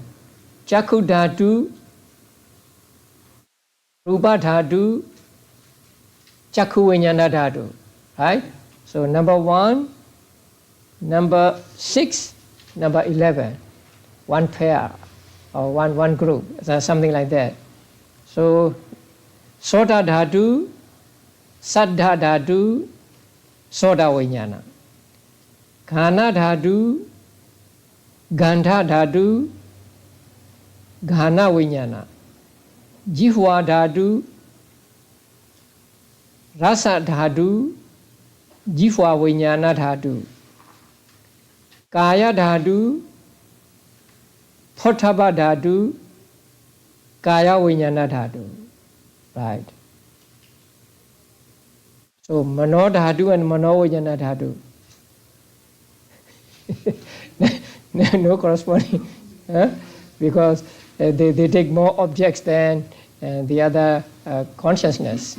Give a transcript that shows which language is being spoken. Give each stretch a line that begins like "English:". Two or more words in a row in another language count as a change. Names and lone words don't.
Pali: Chakku Dhatu, Rupa Dhatu, Chakku Vijnana Dhatu,
English: right? So number 1, number 6, number 11, one pair or one group, something like that. So,
Pali: Sota Dhatu, Saddha Dhatu, Sota Vijnana. Ghana Dhatu, Gandha Dhatu, Ghana Vijnana. Jihwa Dhatu, Rasa Dhatu, Jihwa Vijnana Dhatu. Kaya Dhatu, Potthapa Dhatu, Kaya Vijnana Dhatu.
English: Right. So
Pali: Mano Dhatu
English: and
Pali: Mano Vijnana Dhatu.
English: No corresponding, because they take more objects than the other consciousness.